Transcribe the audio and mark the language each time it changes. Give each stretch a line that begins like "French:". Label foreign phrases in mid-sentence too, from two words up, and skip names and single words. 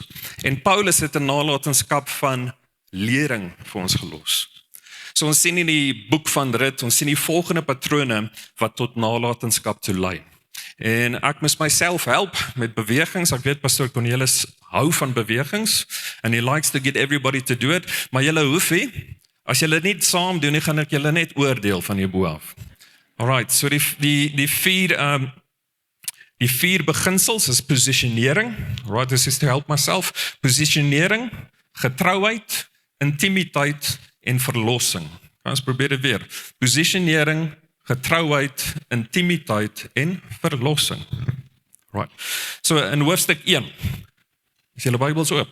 Afrikaans: En Paulus het 'n nalatenskap van lering vir ons gelos. So ons sien in die boek van Rut, ons sien die volgende patrone wat tot nalatenskap toe lei. En ek moes myself help met bewegings. Ek weet Pastor Cornelis hou van bewegings
English: and he likes to get everybody to do it,
Afrikaans: maar julle hoef nie. As julle nie saam doen nie, gaan ek julle net oordeel van hier bo af. Alright, so die vier beginsels is positionering.
English: Alright, this is to help myself.
Afrikaans: Positionering, getrouheid, intimiteit en verlossing. Ons probeer dit weer. Positionering, getrouheid, intimiteit en verlossing. Right. So in hoofstuk 1. Is julle Bybels oop?